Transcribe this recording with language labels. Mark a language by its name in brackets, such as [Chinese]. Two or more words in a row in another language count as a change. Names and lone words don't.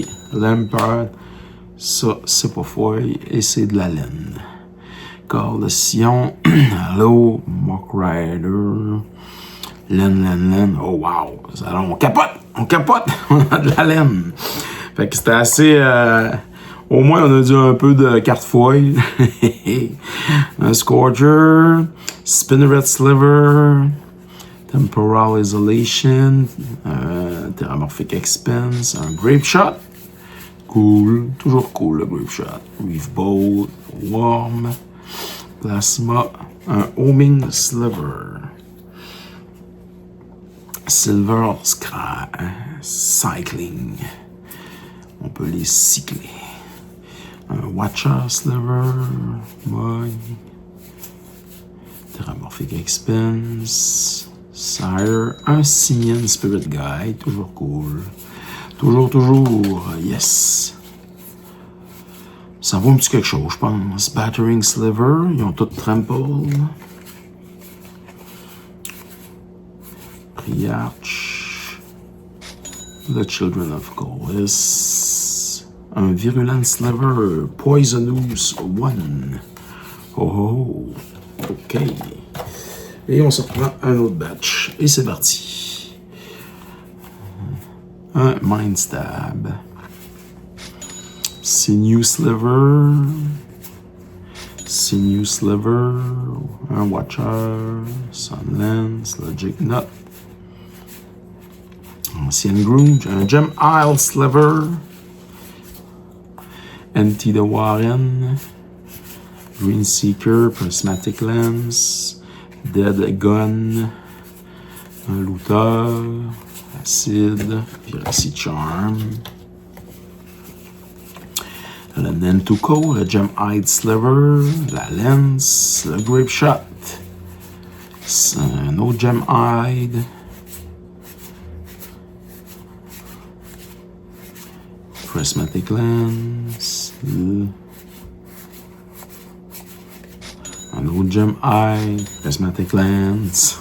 [French] Lampard. Ça, c'est pas foil. Et c'est de la laine. Corps de Sion. Hello. Mock Rider. Laine. Oh wow! Alors, on capote! On a de la laine! Fait que c'était assez... au moins, on a dit un peu de carte foil. Un Scourger. Spinneret Sliver. Temporal Isolation. Terramorphic Expense. Un Grape Shot. Cool. Toujours cool, le Grape Shot. Reef Bolt. Worm. Plasma. Un Homing Sliver. Silver Cycling. On peut les cycler. Un Watcher Sliver. Mug. Terramorphic Expense. Sire. Un Simian Spirit Guide. Toujours cool. Toujours. Yes. Ça vaut un petit quelque chose, je pense. Battering Sliver. Ils ont tout trample. Priarch. The Children of Colis. Un Virulent Sliver. Poisonous One. Oh. OK. Et on se reprend un autre batch. Et c'est parti. Un Mind Stab. Sinew Sliver. Sinew Sliver. Un Watcher. Sunlance. Logic Nut. Ancien Grooge. Un Gem Isle Sliver. Empty the Warren. Green Seeker. Prismatic Lens. Dead Gun. Un Looter. Acide. Viracy Charm. Le Nentuko, le Gem-Eyed Sliver, la Lens, le Grape Shot, un autre Gem-Eyed, Prismatic Lens, un autre Gem-Eyed, Prismatic Lens.